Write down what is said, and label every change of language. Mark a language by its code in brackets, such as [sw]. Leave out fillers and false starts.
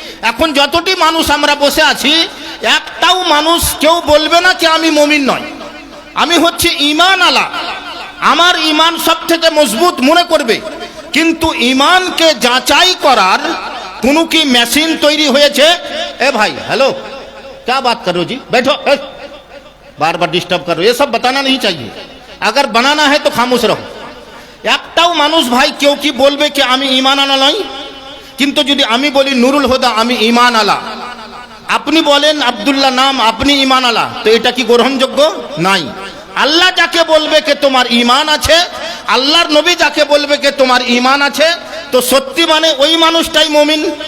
[bn] এখন যতটি মানুষ আমরা বসে আছি, একটাও মানুষ কেউ বলবে না যে আমি মুমিন নয়। আমি হচ্ছে ঈমান আলা, আমার ঈমান সব থেকে মজবুত মনে করবে। কিন্তু ঈমানকে যাচাই করার কোনো কি মেশিন তৈরি হয়েছে? এ ভাই [hi] हेलो, क्या बात कर रहे हो जी, बैठो, बार बार डिस्टर्ब कर रहे हो, ये सब बताना नहीं चाहिए। अगर बनाना है तो खामोश रहो। [bn] একটাও মানুষ ভাই কেউ কি বলবে কি আমি ঈমান আলা নই? কিন্তু যদি আমি বলি নুরুল হুদা আমি ঈমান আলা, আপনি বলেন আব্দুল্লাহ নাম আপনি ঈমান আলা, তো এটা কি গ্রহণযোগ্য? নাই। আল্লাহ যাকে বলবে কে তোমার ঈমান আছে, আল্লাহর নবী যাকে বলবে কে তোমার ঈমান আছে, তো সত্যি মানে ওই মানুষটাই মুমিন।